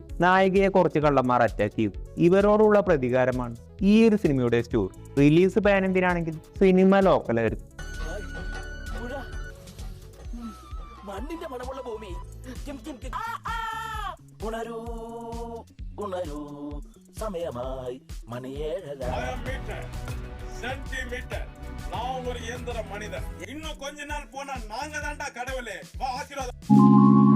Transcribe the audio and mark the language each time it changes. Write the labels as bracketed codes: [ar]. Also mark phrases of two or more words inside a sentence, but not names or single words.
[ml] നായികയെ കുറച്ച് കള്ളന്മാർ അറ്റാക്ക് ചെയ്തു. ഇവരോടുള്ള പ്രതികാരമാണ് ഈ ഒരു സിനിമയുടെ സ്റ്റോറി. റിലീസ് പാൻ ഇന്ത്യനാണെങ്കിൽ സിനിമ ലോക്കലായിരുന്നു. മണ്ണിന്റെ മണമുള്ള ഭൂമി ഉണരൂ ഉണരൂ സമയമായി മണി 7 [ta] சென்டிமீட்டர். நான் ஒரு இயந்திர மனிதன். இன்னும் கொஞ்ச நாள் போனா நாங்க தான்டா கடவுளே. வா ஆசீர்வாதம்.